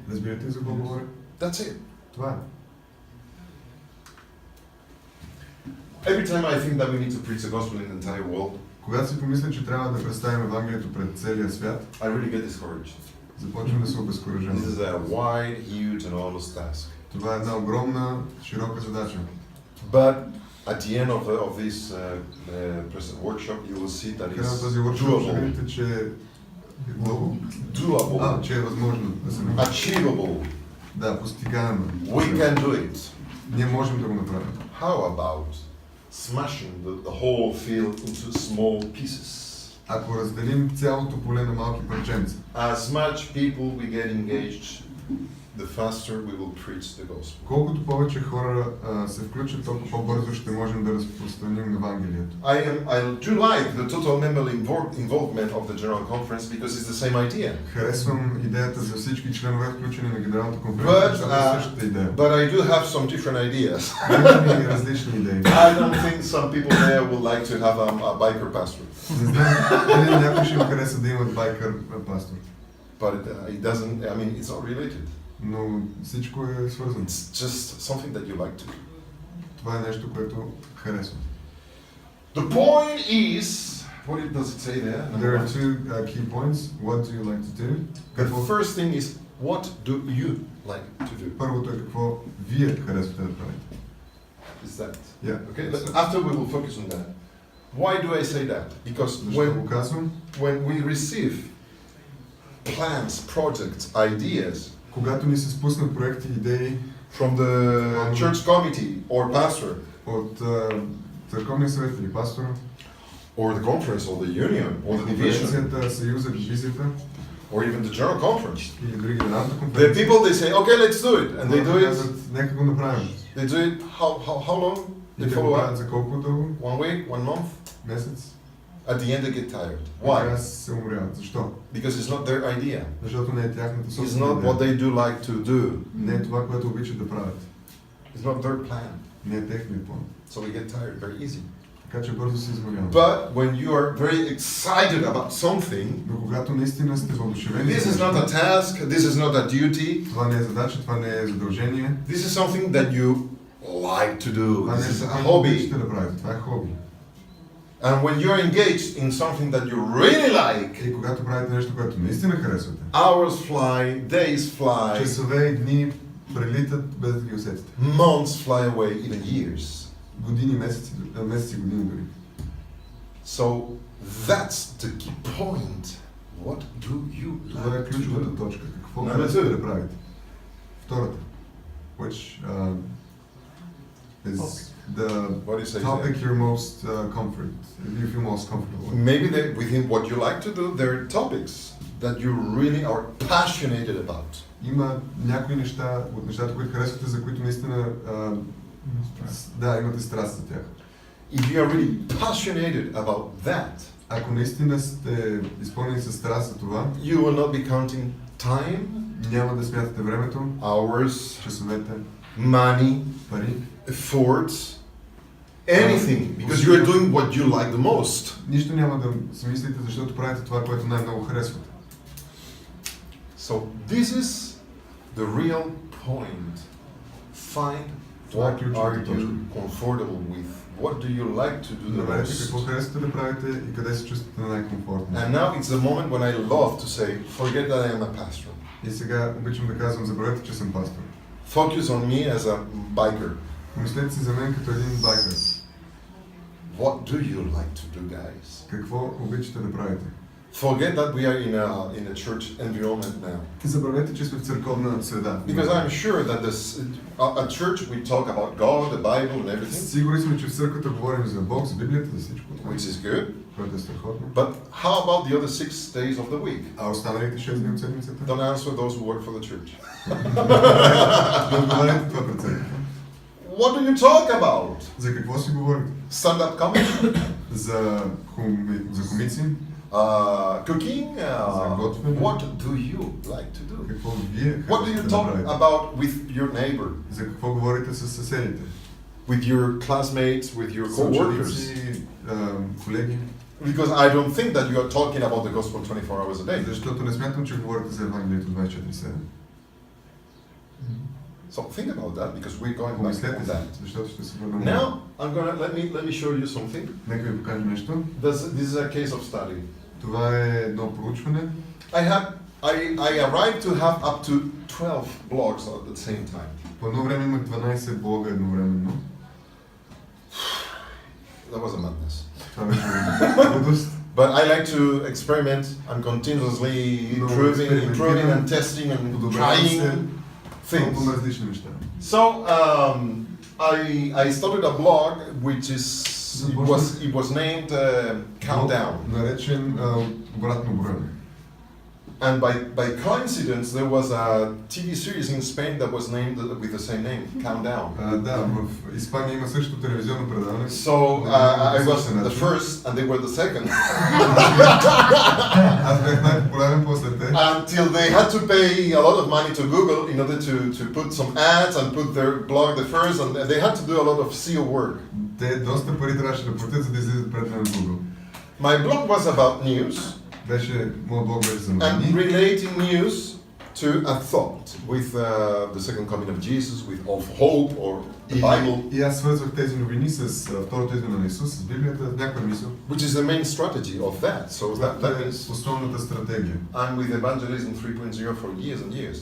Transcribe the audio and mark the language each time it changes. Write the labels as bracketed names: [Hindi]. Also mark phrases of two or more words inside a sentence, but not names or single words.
[Bulgarian] Разбирате за какво говоря? [English] That's it. [Bulgarian] Това е. [English] Every time I think that we need to preach the gospel in the entire world, [Bulgarian] Когато си помисля, че трябва да представим Евангелието пред целия свят, [English] I really get discouraged. [Bulgarian] започвам да се обезкуражавам. [English] This is a wide, huge, enormous task. [Bulgarian] Това е една огромна, широка задача. [English] But at the end of this workshop, you will see that [Bulgarian] Края на [English] it's [Bulgarian] този workshop ще [English] doable. [Bulgarian] видите, че е [English] Doable. [Bulgarian] че е възможно да се направи. [English] Achievable. [Bulgarian] Да, постигаемо. [English] We can do it. [Bulgarian] Ние можем да го направим. [English] How about smashing the whole field into small pieces? [Bulgarian] Ако разделим цялото поле на малки парченца, [English] As much people we get engaged, the faster we will preach the gospel. [Bulgarian] колкото повече хора се включат, толкова по-бързо ще можем да разпространим Евангелието. [English] I do like the total member involvement of the General Conference because it's the same idea. [Bulgarian] Харесвам идеята за всички членове, включени на Генералната конференция, защото е същата идея. [English] But I do have some different ideas. [Bulgarian] Имаме и различни идеи. [English] I don't think some people there would like to have a biker pastor. [Bulgarian] Не знам дали някой ще им хареса да имат байкър пастор. [English] But it doesn't, I mean, it's not related. [Bulgarian] Но всичко е свързано. [English] It's just something that you like to do. [Bulgarian] Това е нещо, което харесвам. [English] The point is, what does it say there? There are two key points. What do you like to do? The first thing is, what do you like to do? [Bulgarian] Първото е какво вие харесвате да правите. [English] Is that? Yeah. Okay, after we will focus on that. Why do I say that? Because [Bulgarian] Защо го казвам? [English] when we receive plans, projects, ideas [Bulgarian] Когато ни се спуснат проекти, идеи [English] from the church committee or pastor [Bulgarian] от църковния съвет или пастора, [English] or the conference or the union or the division [Bulgarian] конференцията, съюза, дивизията [English] or even the general conference, [Bulgarian] или дори генералната [English] the [Bulgarian] конференция, [English] people they say, okay, let's do it, and they do it. [Bulgarian] казват, нека го направим. [English] They do it how long? [Bulgarian] И [English] They [Bulgarian] те го [English] follow [Bulgarian] правят [English] up [Bulgarian] за колко дълго? [English] 1 week, 1 month. [Bulgarian] Месец. [English] At the end they get tired. [Bulgarian] Накрая [English] Why? [Bulgarian] се умряват. Защо? [English] Because it's not their idea. [Bulgarian] Защото не е тяхната [English] It's [Bulgarian] собствена [English] not what [Bulgarian] идея. [English] they do like to do. [Bulgarian] Не е това, което обичат да правят. [English] It's not their plan. [Bulgarian] Не е техният план. [English] So we get tired very easy. [Bulgarian] Така че бързо се изморяваме. [English] But when you are very excited about something, [Bulgarian] Но когато наистина сте въодушевени, [English] this is not a task, this is not a duty, [Bulgarian] това не е задача, това не е задължение. [English] this is something that you like to do. [Bulgarian] Това не [English] This [Bulgarian] е [English] is [Bulgarian] за [English] a [Bulgarian] което [English] hobby. [Bulgarian] обичате да правите. Това е хоби. [English] And when you're engaged in something that you really like, [Bulgarian] И когато правите нещо, което наистина харесвате, [English] hours fly, days fly, [Bulgarian] часове и дни прелитат без да ги усетите. [English] months fly away, even years. [Bulgarian] Години, месеци, години дори. [English] So that's the key point. What do you [Bulgarian] Това е [English] like to [Bulgarian] ключовата [English] do? [Bulgarian] точка. Какво [English] Number [Bulgarian] харесвате [English] two. [Bulgarian] да правите? Втората. [English] Which is the What do you say? topic Zach? you're most you feel most comfortable with. Maybe within what you like to do, there are topics that you really are passionate about. [Bulgarian] Има някои неща, от нещата, които харесвате, за които наистина да, имате страст за тях. [English] If you are really passionate about that, [Bulgarian] Ако наистина сте изпълнени със страст за това, [English] you will not be counting time, [Bulgarian] няма да смятате времето, [English] hours, [Bulgarian] часовете, [English] money, [Bulgarian] пари, [English] efforts, anything, because you are doing what you like the most. [Bulgarian] нищо няма да си мислите, защото правите това, което най-много харесвате. [English] So this is the real point. Find what are you comfortable with. What do you like to do the [Bulgarian] Намерете [English] most? [Bulgarian] какво харесвате да правите и къде се чувствате най-комфортно. [English] And now it's the moment when I love to say, forget that I am a pastor. [Bulgarian] И сега обичам да казвам, забравете, че съм пастор. [English] Focus on me as a biker. [Bulgarian] Помислете си за мен като един байкър. [English] What do you like to do, guys? [Bulgarian] Какво обичате да правите? [English] Forget that we are in a church environment now. [Bulgarian] Забравете, че сме в църковна среда. [English] Because I'm sure that at church we talk about God, the Bible and everything, [Bulgarian] Сигурни сме, че в църквата говорим за Бог, за Библията, за всичко това, [English] which is good. [Bulgarian] което е страхотно. [English] But how about the other 6 days of the week? [Bulgarian] А останалите 6 дни от седмицата? [English] Don't answer those who work for the church. [Bulgarian] Не отговаряйте това пред църквата. [English] What do you talk about? [Bulgarian] За какво си говорите? [English] Stand-up comedy? [Bulgarian] За комици? [English] Cooking? [Bulgarian] готвене. [English] What do you like to do? [Bulgarian] Какво вие [English] What do you [Bulgarian] харесвате да [English] talk [Bulgarian] правите? [English] about with your neighbor? [Bulgarian] За какво говорите с съседите? [English] With your classmates, with your co-workers? [Bulgarian] Съученици, колеги? [English] Because I don't think that you are talking about the gospel 24 hours a day. [Bulgarian] Защото не смятам, че говорите за Евангелието 24/7. [English] So think about that because we're going back [Bulgarian] Помислете [English] on [Bulgarian] си, [English] that. [Bulgarian] защото ще се върнем. [English] Now I'm gonna let me show you something. [Bulgarian] Нека ви покажа нещо. [English] This is a case of study. [Bulgarian] Това е едно проучване. [English] I arrived to have up to 12 blogs at the same time. [Bulgarian] По едно време имах 12 блога едновременно. [English] that was a madness. [Bulgarian] Това беше лудост. [English] But I like to experiment. I'm continuously improving and testing and trying things. [Bulgarian] Много различни неща. [English] So I started a blog which it was named Countdown. [Bulgarian] Наречен обратно броене. [English] And by coincidence, there was a TV series in Spain that was named with the same name, Countdown. [Bulgarian] Да, в Испания има също телевизионно предаване. [English] So I was the first and they were the second. [Bulgarian] Аз бях най-популярен после те. [English] Until they had to pay a lot of money to Google in order to put some ads and put their blog the first, and they had to do a lot of SEO work. [Bulgarian] Те доста пари трябваше да платят, за да излизат пред мен в Google. [English] My blog was about news. [Bulgarian] Моят блог беше за [English] And [Bulgarian] новини. [English] relating news to a thought with the second coming of Jesus, with of hope or the Bible. [Bulgarian] И аз свързвах тези новини с второто идване на Исус, с Библията, някаква мисъл. [English] Which is the main strategy of that. So that is [Bulgarian] основната стратегия. [English] I'm with evangelism 3.0 for years and years.